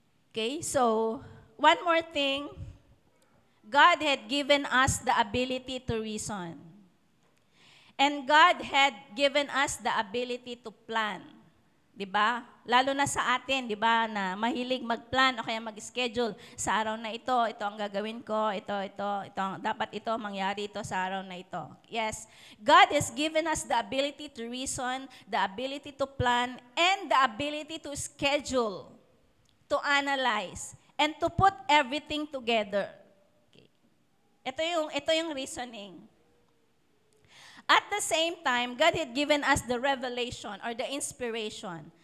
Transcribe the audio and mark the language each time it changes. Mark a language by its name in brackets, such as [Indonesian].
[English] Okay, so one more thing. God had given us the ability to reason. And God had given us the ability to plan. [Filipino] 'Di ba? Lalo na sa atin, 'di ba, na mahilig mag-plan o kaya mag-schedule sa araw na ito ang gagawin ko, dapat ito mangyari ito sa araw na ito. [English] Yes, God has given us the ability to reason, the ability to plan, and the ability to schedule, to analyze, and to put everything together. Okay. [Filipino] Ito yung reasoning. [English] At the same time, God had given us the revelation or the inspiration.